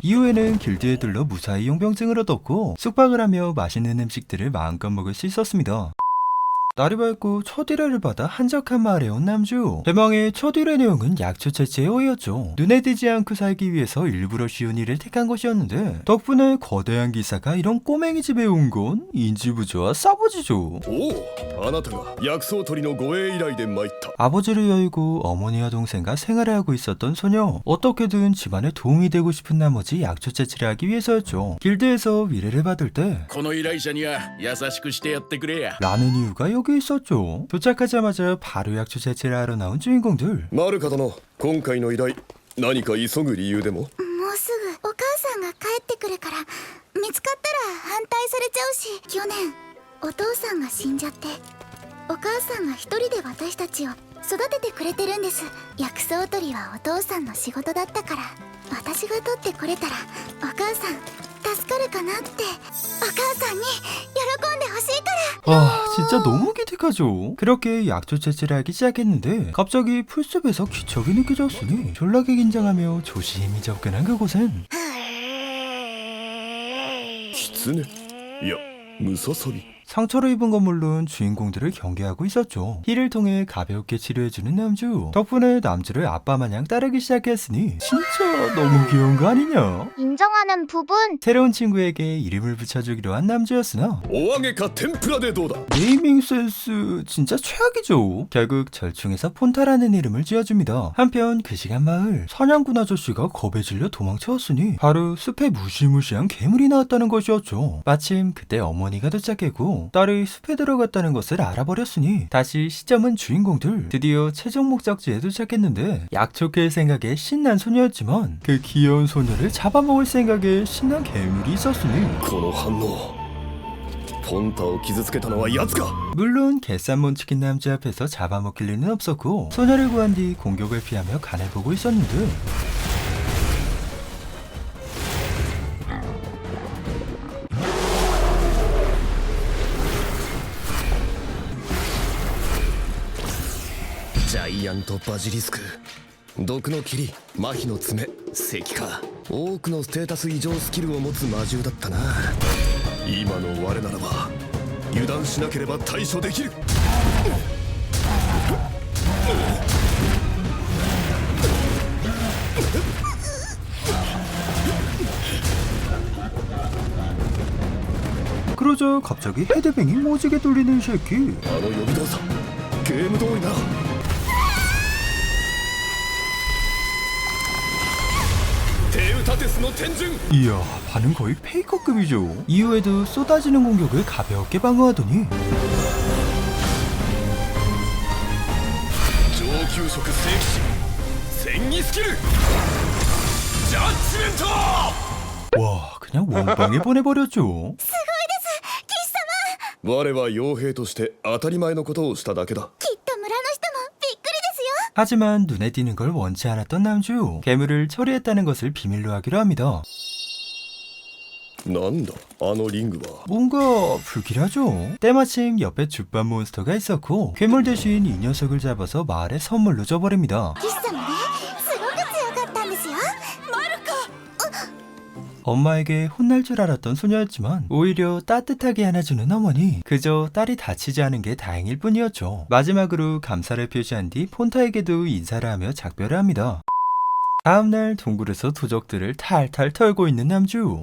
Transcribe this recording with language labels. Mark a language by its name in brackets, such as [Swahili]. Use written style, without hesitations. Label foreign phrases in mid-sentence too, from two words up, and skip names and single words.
[Korean] 이후에는 길드에 들러 무사히 용병증을 얻었고 숙박을 하며 맛있는 음식들을 마음껏 먹을 수 있었습니다. 날이 밝고 첫 의뢰를 받아 한적한 마을에 온 남주. 대망의 첫 의뢰 내용은 약초 채취의 오이였죠. 눈에 띄지 않고 살기 위해서 일부러 쉬운 일을 택한 것이었는데 덕분에 거대한 기사가 이런 꼬맹이 집에 온 건 인지부조와 싸보지죠. [Japanese] おお、あなたが薬草取りの護衛依頼で参った。 [Korean] 아버지를 여의고 어머니와 동생과 생활을 하고 있었던 소녀. 어떻게든 집안에 도움이 되고 싶은 나머지 약초 채취를 하기 위해서였죠. 길드에서 의뢰를 받을 때 [Japanese] この依頼者には優しくしてやってくれや。 [Korean] 라는 이유가 여기 있었죠. 도착하자마자 바로 약초 채취를 하러 나온 주인공들. [Japanese] マルカ殿、今回の依頼何か急ぐ理由でも。もうすぐお母さんが帰ってくるから見つかったら反対されちゃうし、去年お父さんが死んじゃってお母さんが一人で私たちを育ててくれてるんです。薬草取りはお父さんの仕事だったから私が取ってこれたらお母さん助かるかなって、お母さんに喜んでほしいから。 [Korean] 아, 진짜 너무 기특하죠. 그렇게 약초 채취를 하기 시작했는데 갑자기 풀숲에서 기척이 느껴졌으니 졸라게 긴장하며 조심히 접근한 그곳엔 [Japanese] 狐、いやムササビ。 [Korean] 상처를 입은 건 물론 주인공들을 경계하고 있었죠. 힐을 통해 가볍게 치료해주는 남주. 덕분에 남주를 아빠 마냥 따르기 시작했으니 진짜 너무 귀여운 거 아니냐. 인정하는 부분. 새로운 친구에게 이름을 붙여주기로 한 남주였으나 [Japanese] お揚げか天ぷらでどうだ。 [Korean] 네이밍 센스 진짜 최악이죠. 결국 절충해서 폰타라는 이름을 지어줍니다. 한편 그 시간 마을 사냥꾼 아저씨가 겁에 질려 도망쳐왔으니 바로 숲에 무시무시한 괴물이 나왔다는 것이었죠. 마침 그때 어머니가 도착했고 딸이 숲에 들어갔다는 것을 알아버렸으니 다시 시점은 주인공들. 드디어 최종 목적지에 도착했는데 약초킬 생각에 신난 소녀였지만 그 귀여운 소녀를 잡아먹을 생각에 신난 괴물이 있었으니 [Japanese] この反応、ポンタを傷つけたのは奴か。 [Korean] 물론 개쌈몬 치킨 남자 앞에서 잡아먹힐 리는 없었고 소녀를 구한 뒤 공격을 피하며 간을 보고 있었는데 [Japanese] ジャイアントバジリスク、毒の霧、麻痺の爪、石化、多くのステータス異常スキルを持つ魔獣だったな。今の我ならば油断しなければ対処できる。 [Korean] 그러자 갑자기 헤드뱅이 모지게 돌리는 새끼. [Japanese] あの予備動作ゲーム通りな。テウタテスの天順 [Korean] 이야, 반응 거의 페이커급이죠. 이후에도 쏟아지는 공격을 가볍게 방어하더니 [Japanese] 上級色聖騎士戦技スキルジャッジメント [Korean] 와, 그냥 원방에 보내버렸죠. [Japanese] 我は傭兵として当たり前のことをしただけだきっと村の人もびっくりですよ。 [Korean] 하지만 눈에 띄는 걸 원치 않았던 남주. 괴물을 처리했다는 것을 비밀로 하기로 합니다. [Japanese] なんだあのリングは [Korean] 뭔가 불길하죠. 때마침 옆에 죽반 몬스터가 있었고 괴물 대신 이 녀석을 잡아서 마을에 선물로 줘버립니다. [Japanese] 騎士様ね、すごく強かったんですよ。マルコ。 [Korean] 엄마에게 혼날 줄 알았던 소녀였지만 오히려 따뜻하게 안아주는 어머니. 그저 딸이 다치지 않은 게 다행일 뿐이었죠. 마지막으로 감사를 표시한 뒤 폰타에게도 인사를 하며 작별을 합니다. 다음날 동굴에서 도적들을 탈탈 털고 있는 남주.